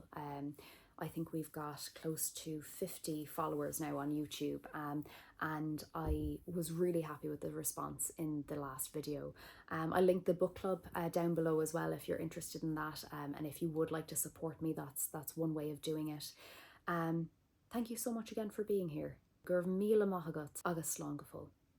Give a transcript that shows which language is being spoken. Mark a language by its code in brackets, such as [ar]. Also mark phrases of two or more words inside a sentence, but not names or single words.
[en] I think we've got close to 50 followers now on YouTube, and I was really happy with the response in the last video. I linked the book club down below as well if you're interested in that, and if you would like to support me, that's one way of doing it. Thank you so much again for being here. [ga] Gur míle maith agat agus slán go fóill.